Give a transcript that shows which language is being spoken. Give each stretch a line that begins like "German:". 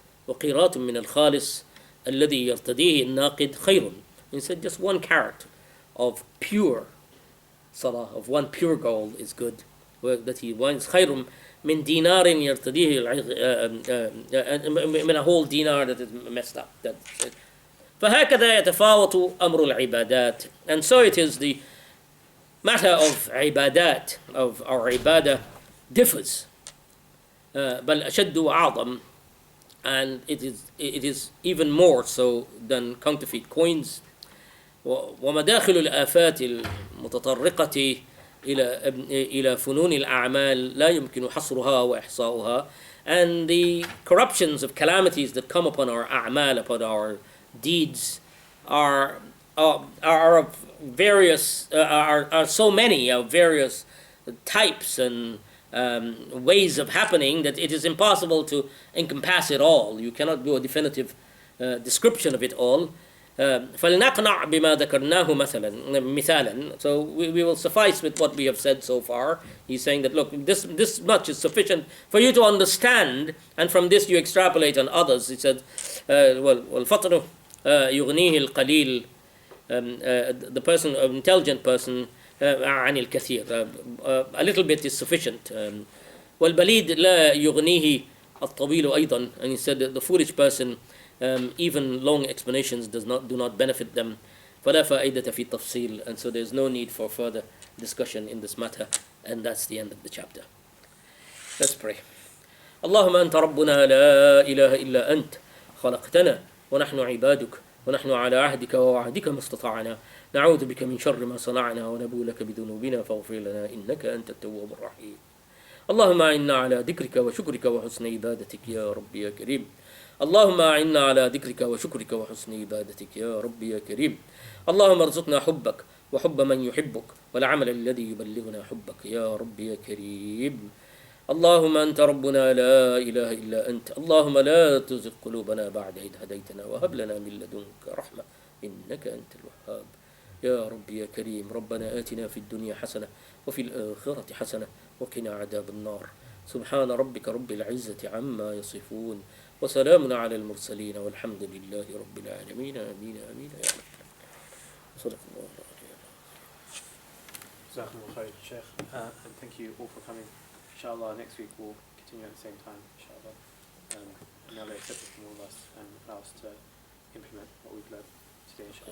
Arabic: وقيرات من الخالص الذي يرتديه الناقد خير.
English: He said just 1 carat of pure salah, of 1 pure gold is good. That he wants
Arabic: خير من دينار يرتديه من
English: a whole dinar that is messed up. That's it.
Arabic: فهكذا يتفاوت أمر العبادات.
English: And so it is, the matter of ibadat, of our ibadah, differs.
Arabic: بل أشد وأعظم.
English: And it is even more so than counterfeit coins.
Arabic: ومداخل الآفات المتطرقة إلى فنون الأعمال لا يمكن حصرها وإحصاؤها.
English: And the corruptions of calamities that come upon our a'mal, upon our deeds, are of various, are so many, of various types and ways of happening, that it is impossible to encompass it all. You cannot do a definitive description of it all.
Arabic: فلنقنع بما ذكرناه مثالا.
English: So we will suffice with what we have said so far. He's saying that, look, this much is sufficient for you to understand, and from this you extrapolate on others. He said,
Arabic: والفطر يغنيه القليل,
English: the person, an intelligent person,
Arabic: عن الكثير,
English: a little bit is sufficient.
Arabic: والبليد لا يغنيه الطويل أيضا.
English: And he said that the foolish person, even long explanations do not benefit them.
Arabic: فلا فائدة في التفصيل.
English: And so there's no need for further discussion in this matter. And that's the end of the chapter. Let's pray.
Arabic: اللهم أنت ربنا لا إله إلا أنت خلقتنا ونحن عبادك ونحن على عهدك ووعدك ما استطعنا نعوذ بك من شر ما صنعنا ونبو لك بذنوبنا فاغفر لنا إنك أنت التواب الرحيم. اللهم أعنا على ذكرك وشكرك وحسن عبادتك يا رب يا كريم. اللهم أعنا على ذكرك وشكرك وحسن عبادتك يا رب يا كريم. اللهم ارزقنا حبك وحب من يحبك والعمل الذي يبلغنا حبك يا رب يا كريم. اللهم أنت ربنا لا إله إلا أنت. اللهم لا تزغ قلوبنا بعد إذ هديتنا وهب لنا من لدنك رحمة إنك أنت الوهاب يا رب يا كريم. ربنا آتنا في الدنيا حسنة وفي الآخرة حسنة وقنا عذاب النار. سبحان ربك رب العزة عما يصفون وسلام على المرسلين والحمد لله رب العالمين. آمين آمين يا رب. صدق الله العظيم.
English: Jazakumullah khair, Sheikh, and thank you all for coming. Inshallah, next week we'll continue at the same time, inshallah. And Allah accept it from all of us and allow us to implement what we've learned today, inshallah.